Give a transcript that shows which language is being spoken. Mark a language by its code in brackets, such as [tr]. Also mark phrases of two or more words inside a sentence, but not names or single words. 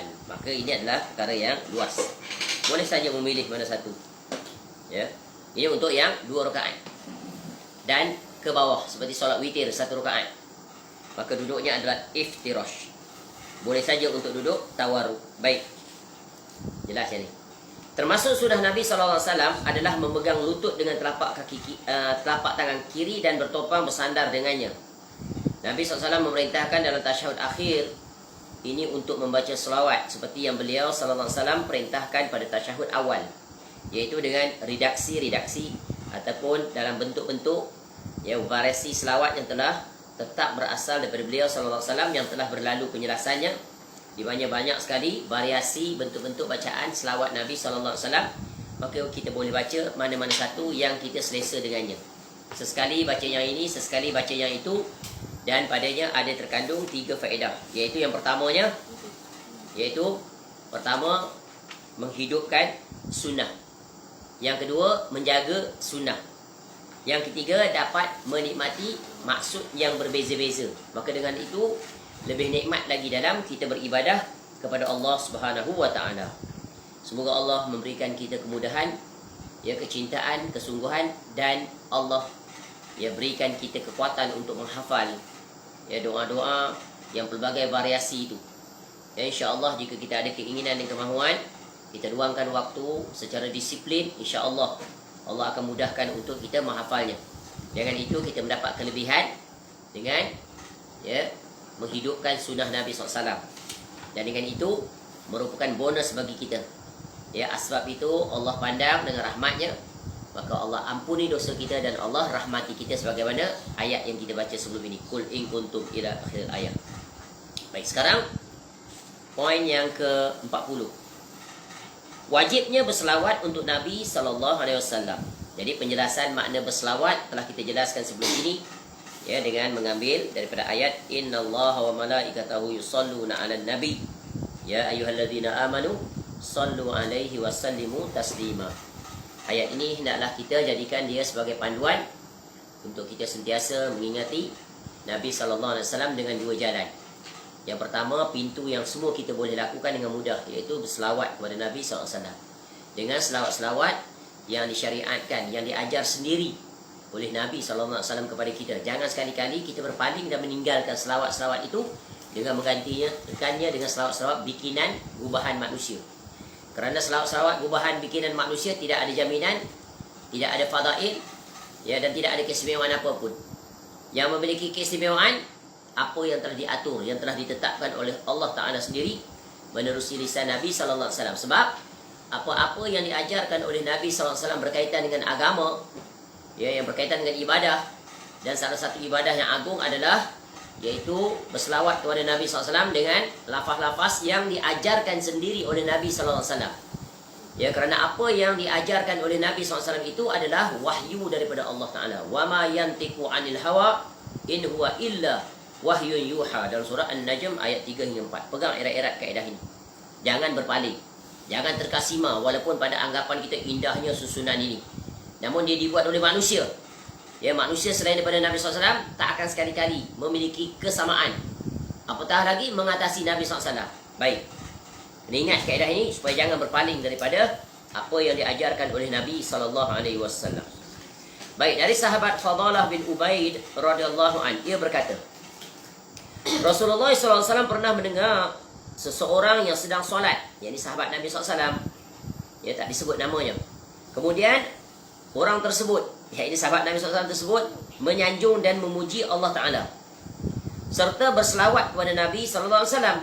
[ms] Maka ini adalah perkara yang luas. Boleh saja memilih mana satu. Ya. Ini untuk yang 2 rakaat. Dan ke bawah seperti solat witir 1 rakaat, maka duduknya adalah iftirash. Boleh saja untuk duduk tawarruk. Baik. Jelas ya ni. Termasuk sunnah Nabi SAW adalah memegang lutut dengan telapak tangan kiri dan bertopang bersandar dengannya. Nabi SAW memerintahkan dalam tasyahud akhir ini untuk membaca selawat seperti yang beliau SAW perintahkan pada tasyahud awal, iaitu dengan redaksi-redaksi ataupun dalam bentuk-bentuk, ya, variasi selawat yang telah tetap berasal daripada beliau [ar] صلى الله عليه وسلم [ms] yang telah berlalu penjelasannya di banyak sekali variasi bentuk-bentuk bacaan selawat Nabi sallallahu alaihi wasallam. Maka kita boleh baca mana-mana satu yang kita selesa dengannya. Sesekali baca yang ini, sesekali baca yang itu, dan padanya ada terkandung 3 faedah, iaitu yang pertamanya menghidupkan sunnah. Yang kedua, menjaga sunnah. Yang ketiga, dapat menikmati maksud yang berbeza-beza. Maka dengan itu lebih nikmat lagi dalam kita beribadah kepada Allah [ar] سبحانه وتعالى. [ms] Semoga Allah memberikan kita kemudahan, ya, kecintaan, kesungguhan, dan Allah ya berikan kita kekuatan untuk menghafal ya doa-doa yang pelbagai variasi itu. Ya, [ar] إن شاء الله [ms] jika kita ada keinginan dan kemahuan, kita luangkan waktu secara disiplin, [ar] إن شاء الله [ms] Allah akan mudahkan untuk kita menghafalnya. Dengan itu kita mendapat kelebihan dengan ya menghidupkan sunnah Nabi SAW. Dan dengan itu merupakan bonus bagi kita. Ya, asbab itu Allah pandang dengan rahmatnya, maka Allah ampuni dosa kita dan Allah rahmati kita sebagaimana ayat yang kita baca sebelum ini. [ar] قل إن كنتم إلى آخر الآية. [ms] Baik, sekarang poin yang ke-40. Wajibnya berselawat untuk Nabi SAW. Jadi penjelasan makna berselawat telah kita jelaskan sebelum ini, ya, dengan mengambil daripada ayat [ar] إن الله وملائكته يصلون على النبي يا أيها الذين آمنوا صلوا عليه وسلموا تسليما. [ms] Ayat ini hendaklah kita jadikan dia sebagai panduan untuk kita sentiasa mengingati Nabi SAW dengan 2 jalan. Yang pertama, pintu yang semua kita boleh lakukan dengan mudah, iaitu berselawat kepada Nabi SAW. Dengan selawat-selawat yang disyariatkan, yang diajar sendiri oleh Nabi SAW kepada kita. Jangan sekali-kali kita berpaling dan meninggalkan selawat-selawat itu dengan menggantinya dengan selawat-selawat bikinan gubahan manusia. Kerana selawat-selawat gubahan bikinan manusia tidak ada jaminan, tidak ada fadail, ya, dan tidak ada keistimewaan apapun. Yang memiliki keistimewaan apa yang telah diatur, yang telah ditetapkan oleh Allah Ta'ala sendiri menerusi lisan Nabi SAW. Sebab apa-apa yang diajarkan oleh Nabi SAW berkaitan dengan agama, ya, yang berkaitan dengan ibadah, dan salah satu ibadah yang agung adalah yaitu berselawat kepada Nabi SAW dengan lafaz-lafaz yang diajarkan sendiri oleh Nabi SAW. Ya, kerana apa yang diajarkan oleh Nabi SAW itu adalah wahyu daripada Allah Ta'ala. [ar] وما ينطق عن الهوى إن هو إلا وحي يوحى, [ms] dalam surah An-Najm ayat 3 hingga 4. Pegang erat-erat kaedah ini. Jangan berpaling, jangan terkasima, walaupun pada anggapan kita indahnya susunan ini, namun dia dibuat oleh manusia. Ya, manusia selain daripada Nabi SAW tak akan sekali-kali memiliki kesamaan, apatah lagi mengatasi Nabi SAW. Baik, ingat kaedah ini supaya jangan berpaling daripada apa yang diajarkan oleh Nabi SAW. Baik, dari sahabat Fadalah bin Ubaid [ar] رضي الله عن, [ms] ia berkata, Rasulullah SAW pernah mendengar seseorang yang sedang solat, yakni sahabat Nabi SAW, ya, tak disebut namanya. Kemudian orang tersebut, yakni sahabat Nabi SAW tersebut, menyanjung dan memuji Allah Ta'ala serta berselawat kepada Nabi SAW.